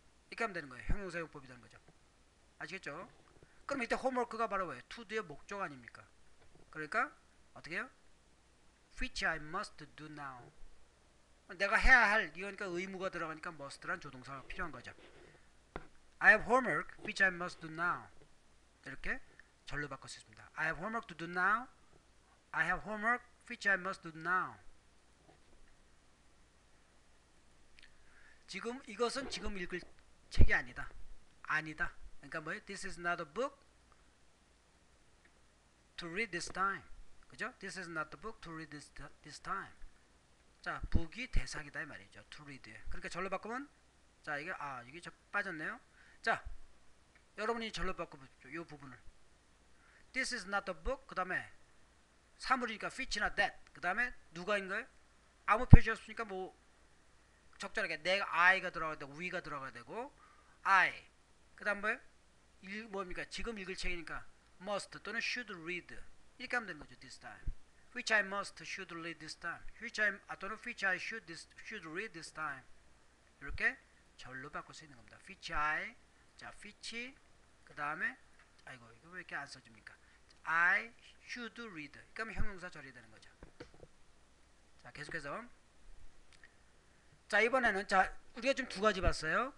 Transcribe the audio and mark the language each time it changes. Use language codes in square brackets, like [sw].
[ko] 이렇게 하면 되는 거예요. 형용사용법이 되는 거죠. 아시겠죠? 그럼 이때 homework가 바로 뭐예요? to do의 목적 아닙니까? 그러니까 어떻게 해요? [en] which I must do now. [ko] 내가 해야 할 이거니까 의무가 들어가니까 must란 조동사가 필요한 거죠. [en] I have homework which I must do now. [ko] 이렇게 절로 바꿀 수 있습니다. [en] I have homework to do now. I have homework which I must do now. [ko] 지금 이것은 지금 읽을 책이 아니다. 아니다. 그러니까 뭐예요? [en] This is not a book to read this time. [ko] 그죠? [en] This is not the book to read this time. [ko] 자, book이 대상이다 이 말이죠. [en] To read. [ko] 그러니까 절로 바꾸면 자, 이게 이게 빠졌네요. 자, 여러분이 절로 바꿔보십시오. 이 부분을. [en] This is not the book. [ko] 그 다음에 사물이니까 which나 that. 그 다음에 누가인 거예요? 아무 표시 없으니까 뭐 적절하게 내가 I가 들어가야 되고 we가 들어가야 되고 I. 그 다음 뭐예요? 뭡니까? 지금 읽을 책이니까 must 또는 should read. 이렇게 하면 되는 거죠. [en] This time. Which I must should read this time. 또는 which I should read this time. [ko] 이렇게 절로 바꿀 수 있는 겁니다. [en] which I. [ko] 자, which 그 다음에 아이고 이거 왜 이렇게 안 써줍니까? [en] I should read. [ko] 그러면 형용사 절이 되는 거죠. 자, 계속해서 자, 이번에는 자 우리가 지금 두 가지 봤어요.